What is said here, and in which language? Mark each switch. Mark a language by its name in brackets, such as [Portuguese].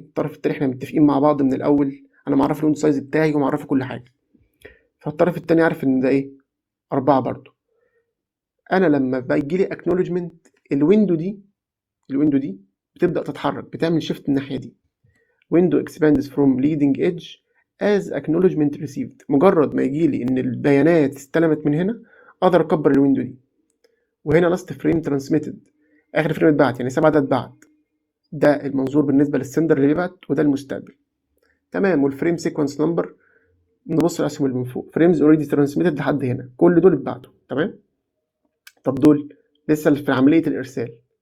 [Arabic] الطرف الثاني احنا متفقين مع بعض من الاول، انا معرف الويندو سايز بتاعي ومعرف كل حاجه، فالطرف الثاني عارف ان ده 4 برضه. انا لما بيجي لي اكنولجمنت الويندو دي بتبدا تتحرك، بتعمل شيفت الناحيه دي. [English] window expands from leading edge as acknowledgement received. [Arabic] مجرد ما يجي لي ان البيانات استلمت من هنا اقدر اكبر الويندو دي. وهنا [English] last frame transmitted، [Arabic] اخر فريم اتبعت، يعني 7 ده اتبعت. ده المنظور بالنسبه للسندر اللي بيبعت، وده المستقبل، تمام؟ والفريم سيكونس نمبر نبص الاسهم اللي من فوق، فريمز اوريدي ترانسميتد لحد هنا، كل دول اتبعتوا، تمام؟ طب دول لسه في عمليه الارسال.